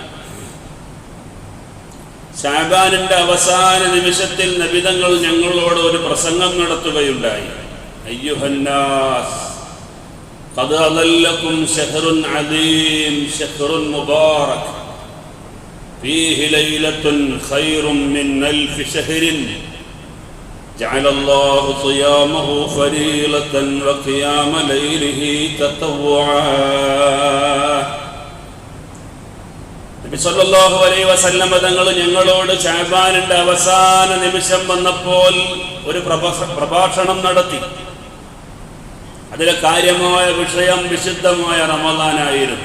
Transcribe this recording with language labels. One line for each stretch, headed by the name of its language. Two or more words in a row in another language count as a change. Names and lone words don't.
Malayalam: ശഅബാനിന്റെ അവസാന നിമിഷത്തിൽ നബി തങ്ങൾ ഞങ്ങളോട് ഒരു പ്രസംഗം നടത്തുകയുണ്ടായി.
Arabic: أيها الناس قد أظلكم شهر عظيم شهر مبارك فيه ليلة خير من ألف شهر جعل الله صيامه فريضة وقيام ليله تطوعا.
Malayalam: നബി സല്ലല്ലാഹു അലൈഹി വസല്ലം തങ്ങൾ ഞങ്ങളോട് ശഅബാനിന്റെ അവസാന നിമിഷം വന്നപ്പോൾ ഒരു പ്രഭാഷണം നടത്തി. അതിലെ കാര്യമായ വിഷയം വിശുദ്ധമായ റമദാനായിരുന്നു.